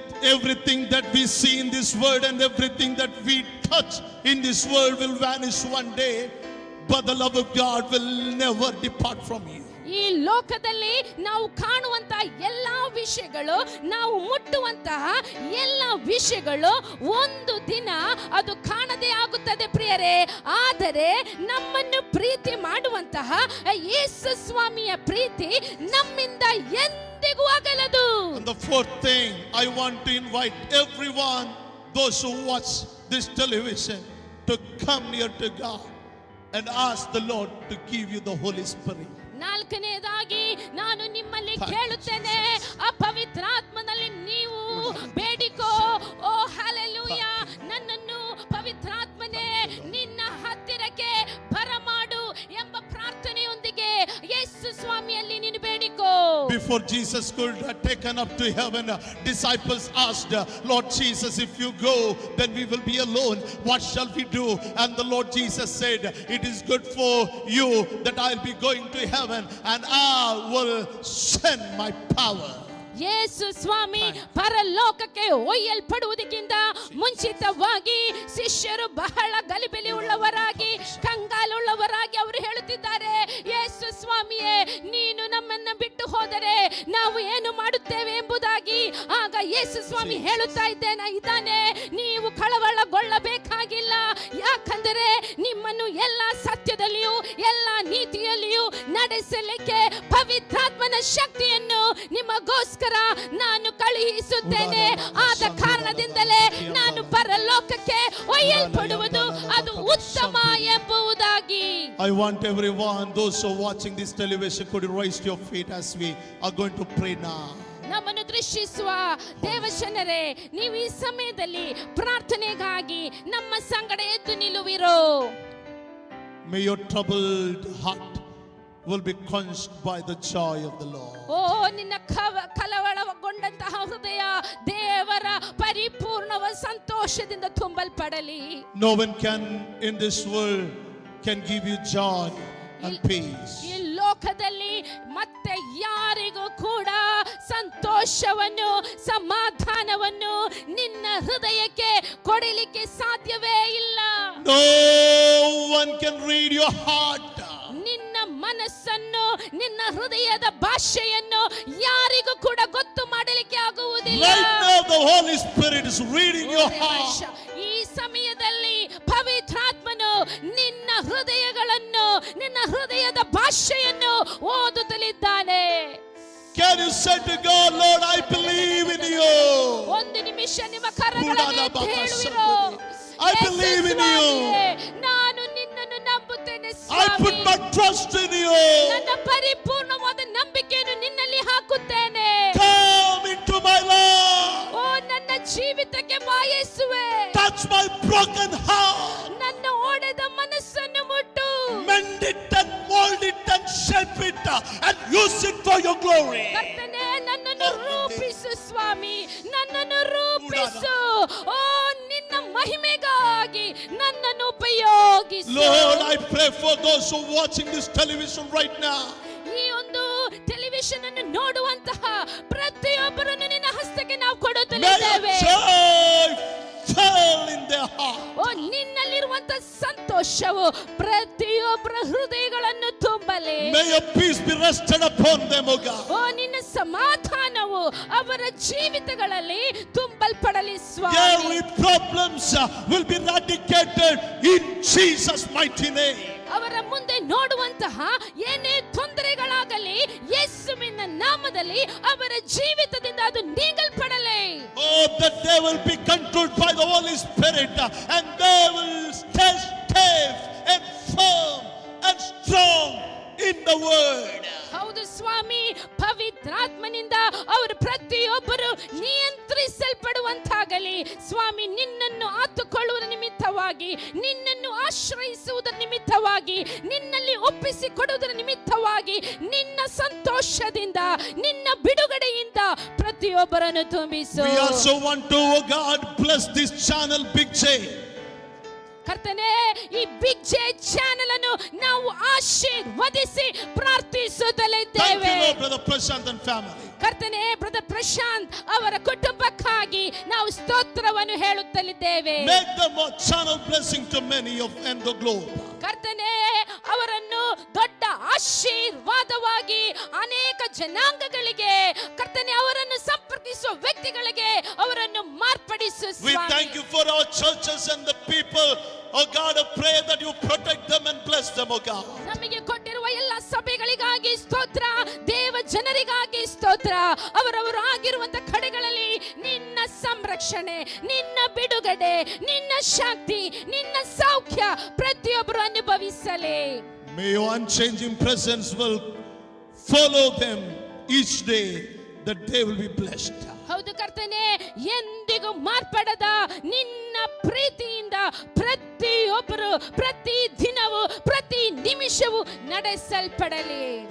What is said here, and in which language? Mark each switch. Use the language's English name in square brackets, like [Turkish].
[English] Everything that we see in this world and everything that we touch in this world will vanish one day, but the love of God will never depart from you. [Kannada] ಈ ಲೋಕದಲ್ಲಿ ನಾವು ಕಾಣುವಂತಹ ಎಲ್ಲಾ ವಿಷಯಗಳು, ನಾವು ಮುಟ್ಟುವಂತಹ ಎಲ್ಲ ವಿಷಯಗಳು ಒಂದು ದಿನ ಅದು ಕಾಣದೇ ಆಗುತ್ತದೆ ಪ್ರಿಯರೇ. ಆದರೆ ನಮ್ಮನ್ನು ಪ್ರೀತಿ ಮಾಡುವಂತಹ ಯೇಸು ಸ್ವಾಮಿಯ ಪ್ರೀತಿ ನಮ್ಮಿಂದ ಎಂದಿಗೂ ಆಗಲದು. [English] And the fourth thing, I want to invite everyone, those who watch this television, to come near to God and ask the Lord to give you the Holy Spirit. [Kannada] ನಾಲ್ಕನೇದಾಗಿ ನಾನು ನಿಮ್ಮಲ್ಲಿ ಕೇಳುತ್ತೇನೆ, ಆ ಪವಿತ್ರಾತ್ಮನಲ್ಲಿ ನೀವು ಬೇಡಿಕೋ. ಓ ಹಲ್ಲೆಲೂಯ, ನನ್ನನ್ನು ಪವಿತ್ರಾತ್ಮನೇ ನಿನ್ನ ಹತ್ತಿರಕ್ಕೆ ಬರಮಾಡು ಎಂಬ ಪ್ರಾರ್ಥನೆಯೊಂದಿಗೆ ಯೇಸು ಸ್ವಾಮಿಯಲ್ಲಿ ನೀನು ಬೇಡಿಕೋ. [English] Before Jesus could have taken up to heaven, disciples asked, Lord Jesus, if you go, then we will be alone. What shall we do? And the Lord Jesus said, it is good for you that I'll be going to heaven and I will send my power. [Kannada] ಯೇಸು ಸ್ವಾಮಿ ಪರಲೋಕಕ್ಕೆ ಒಯ್ಯಲ್ಪಡುವುದಕ್ಕಿಂತ ಮುಂಚಿತವಾಗಿ ಶಿಷ್ಯರು ಬಹಳ ಗಲಿಬಿಲಿ ಉಳ್ಳವರಾಗಿ, ಕಂಗಾಲುಳ್ಳವರಾಗಿ ಅವರು ಹೇಳುತ್ತಿದ್ದಾರೆ, ಯೇಸು ಸ್ವಾಮಿಯೇ ನೀನು ನಮ್ಮನ್ನು ಬಿಟ್ಟು ಹೋದರೆ ನಾವು ಏನು ಮಾಡುತ್ತೇವೆ ಎಂಬುದಾಗಿ. ಆಗ ಯೇಸು ಸ್ವಾಮಿ ಹೇಳುತ್ತಾ ಇದ್ದಾನೆ, ನೀವು ಕಳವಳಗೊಳ್ಳಬೇಕಾಗಿಲ್ಲ, ಯಾಕಂದರೆ ನಿಮ್ಮನ್ನು ಎಲ್ಲ ಸತ್ಯದಲ್ಲಿಯೂ ಎಲ್ಲ ನೀತಿಯಲ್ಲಿಯೂ ನಡೆಸಲಿಕ್ಕೆ ಪವಿತ್ರಾತ್ಮನ ಶಕ್ತಿಯನ್ನು ನಿಮಗೋಸ್ಕರ ನಾನು ಕಳುಹಿಸುತ್ತೇನೆ. ಆದ ಕಾರಣದಿಂದಲೇ ನಾನು ಪರಲೋಕಕ್ಕೆ ಒಯ್ಯಲ್ಪಡುವುದು ಅದು ಉತ್ತಮ ಎಂಬುದಾಗಿ. [English] I want everyone, those who are watching this television, could you raise your feet as we are going to pray now. [Kannada] ನಮ್ಮನ್ನು ದೃಷ್ಟಿಸುವ ದೇವಜನರೇ, ನೀವು ಈ ಸಮಯದಲ್ಲಿ ಪ್ರಾರ್ಥನೆಗಾಗಿ ನಮ್ಮ ಸಂಗಡ ಎದ್ದು ನಿಲ್ಲುವಿರೋ. [English] May your troubled heart will be quenched by the joy of the Lord. [Kannada] ಓ ನಿನ್ನ ಕಳವಳಗೊಂಡಂತಹ ಹೃದಯ ದೇವರ ಪರಿಪೂರ್ಣವ ಸಂತೋಷದಿಂದ ತುಂಬಲ್ಪಡಲಿ. [English] No one can in this world can give you joy and peace. [Kannada] ಈ ಲೋಕದಲ್ಲಿ ಮತ್ತೆ ಯಾರಿಗೂ ಕೂಡ ಸಂತೋಷವನ್ನು ಸಮಾಧಾನವನ್ನು ನಿನ್ನ ಹೃದಯಕ್ಕೆ ಕೊಡಲಿಕ್ಕೆ ಸಾಧ್ಯವೇ ಇಲ್ಲ. [English] No one can read your heart. [Kannada] ನಿನ್ನ ಮನಸ್ಸನ್ನು, ನಿನ್ನ ಹೃದಯದ ಭಾಷೆಯನ್ನು ಯಾರಿಗೂ ಕೂಡ ಗೊತ್ತು ಮಾಡಲಿಕ್ಕೆ ಆಗುವುದಿಲ್ಲ. [English] Right now the Holy Spirit is reading your heart. [Kannada] ಈ ಸಮಯದಲ್ಲಿ ಪವಿತ್ರಾತ್ಮನು ನಿನ್ನ ಹೃದಯಗಳನ್ನು, ನಿನ್ನ ಹೃದಯದ ಭಾಷೆಯನ್ನು ಓದುತ್ತಲಿದ್ದಾನೆ. [English] Can you say to God, Lord, I believe in you. [Kannada] ಒಂದು ನಿಮಿಷ ನಿಮ್ಮ ಕರಗಳನ್ನು ಎತ್ತಿ ಹೇಳುವಿರೋ, [English] I believe in you. [Kannada] ನಾನು ನಿನ್ನನ್ನು ನಂಬುತ್ತೇನೆ [English] I [Kannada] Swami. [English] put my trust in you. [Kannada] ನನ್ನ ಪರಿಪೂರ್ಣವಾದ ನಂಬಿಕೆಯನ್ನು ನಿನ್ನಲ್ಲಿ ಹಾಕುತ್ತೇನೆ. [English] Come into my life. [Kannada] ಓ ನನ್ನ ಜೀವಿತಕ್ಕೆ ಬಾ ಯೇಸುವೆ. [English] Touch my broken heart. [Kannada] ನನ್ನ ಒಡೆದ ಮನಸ್ಸನ್ನು ಮುಟ್ಟು. [English] Mend it and mold it and shape shape it and use it for your glory. [Kannada] ಕರ್ತನೇ, ನನ್ನನ್ನು ರೂಪಿಸು ಸ್ವಾಮಿ, ನನ್ನನ್ನು ರೂಪಿಸು. ಓ, ನಿನ್ನ ಮಹಿಮೆಗಾಗಿ ನನ್ನನ್ನು ಉಪಯೋಗಿಸು. [English] Lord, I pray for those who are watching this television right now. [Kannada] ಈ ಒಂದು ಟೆಲಿವಿಷನ್ ಅನ್ನು ನೋಡುವಂತಹ ಪ್ರತಿಯೊಬ್ಬರನ್ನು ನಿನ್ನ ಹಸ್ತಕ್ಕೆ ನಾವು [English] May [Kannada] ಕೊಡುತ್ತಲಿದ್ದೇವೆ. [English] your joy fill in their heart. [Kannada] ಓ, ನಿನ್ನಲ್ಲಿರುವಂತ ಸಂತೋಷವು ಪ್ರತಿಯೊಬ್ಬರ ಹೃದಯಗಳನ್ನು ತುಂಬಲಿ. [English] May your peace be rested upon them, O God. [Kannada] ಓ, ನಿನ್ನ ಸಮಾಧಾನವು ಅವರ ಜೀವಿತಗಳಲ್ಲಿ ತುಂಬಲ್ಪಡಲಿ ಸ್ವಾಮಿ. [English] Every problems will be eradicated in Jesus' mighty name. [Kannada] ಅವರ ಮುಂದೆ ನೋಡುವಂತಹ ಏನೇ ತೊಂದರೆಗಳಾಗಲಿ ಯೇಸುವಿನ ನಾಮದಲ್ಲಿ ಅವರ ಜೀವಿತದಿಂದ ಅದು ನೀಗಲ್ಪಡಲಿ. [English] Oh, that they will be controlled by the Holy Spirit and they will stay safe and firm and strong in the word. [Kannada] ಹೌದು ಸ್ವಾಮಿ, ಪವಿತ್ರಾತ್ಮನಿಂದ ಅವರು ಪ್ರತಿಯೊಬ್ಬರು ನಿಯಂತ್ರಿಸಲ್ಪಡುವಂತಾಗಲಿ ಸ್ವಾಮಿ. ನಿನ್ನನ್ನು ಆತುಕೊಳ್ಳುವುದರ ನಿಮಿತ್ತವಾಗಿ, ನಿನ್ನನ್ನು ಆಶ್ರಯಿಸುವುದರ ನಿಮಿತ್ತವಾಗಿ, ನಿನ್ನಲ್ಲಿ ಒಪ್ಪಿಸಿಕೊಡುವುದರ ನಿಮಿತ್ತವಾಗಿ, ನಿನ್ನ ಸಂತೋಷದಿಂದ, ನಿನ್ನ ಬಿಡುಗಡೆಯಿಂದ ಪ್ರತಿಯೊಬ್ಬರನ್ನು ತುಂಬಿಸು. [English] We also want to, oh God, bless this channel, Big J. [Kannada] ಕರ್ತನೇ, ಈ ಬಿಗ್ ಜೆ ಚಾನೆಲ್ ಅನ್ನು ನಾವು ಆಶೀರ್ವದಿಸಿ ಪ್ರಾರ್ಥಿಸುತ್ತಲಿದ್ದೇವೆ. [English] Thank you, Lord, Brother Prashant and family. [Kannada] ಕರ್ತನೇ, ಬ್ರದರ್ ಪ್ರಶಾಂತ್ ಅವರ ಕುಟುಂಬಕ್ಕಾಗಿ ನಾವು ಸ್ತೋತ್ರವನ್ನು ಹೇಳುತ್ತಲಿದ್ದೇವೆ. [English] Make them a channel blessing to many of and the globe. [Kannada] ಕರ್ತನೇ, ಅವರನ್ನು ದೊಡ್ಡ ಆಶೀರ್ವಾದವಾಗಿ ಅನೇಕ ಜನಾಂಗಗಳಿಗೆ, ಕರ್ತನೇ, ಅವರನ್ನು ಸಂಪರ್ಕಿಸುವ ವ್ಯಕ್ತಿಗಳಿಗೆ ಅವರನ್ನು ಮಾರ್ಪಡಿಸು [English] We [Kannada] Swami. [English] thank you for our churches and the people. Oh God, I pray that you protect them and bless them, oh God. [Kannada] ನಮಗೆ ಕೊಟ್ಟಿರುವ ಎಲ್ಲ ಸಭೆಗಳಿಗಾಗಿ ಸ್ತೋತ್ರ, ದೇವ ಜನರಿಗಾಗಿ ಸ್ತೋತ್ರ. ಅವರವರು ಆಗಿರುವಂತ ಕಡೆಗಳಲ್ಲಿ ನಿನ್ನ ಸಂರಕ್ಷಣೆ, ನಿನ್ನ ಬಿಡುಗಡೆ, ನಿನ್ನ ಶಕ್ತಿ, ನಿನ್ನ ಸೌಖ್ಯ ಪ್ರತಿಯೊಬ್ಬರು ಅನುಭವಿಸಲಿ. [English] May your unchanging presence will follow them each day, that they will be blessed. [Kannada] ಹೌದು ಕರ್ತನೇ, ಎಂದಿಗೂ ಮಾರ್ಪಡದ ನಿನ್ನ ಪ್ರೀತಿಯಿಂದ ಪ್ರತಿಯೊಬ್ಬರು ಪ್ರತಿ ದಿನವೂ ಪ್ರತಿ ನಿಮಿಷವೂ ನಡೆಸಲ್ಪಡಲಿ.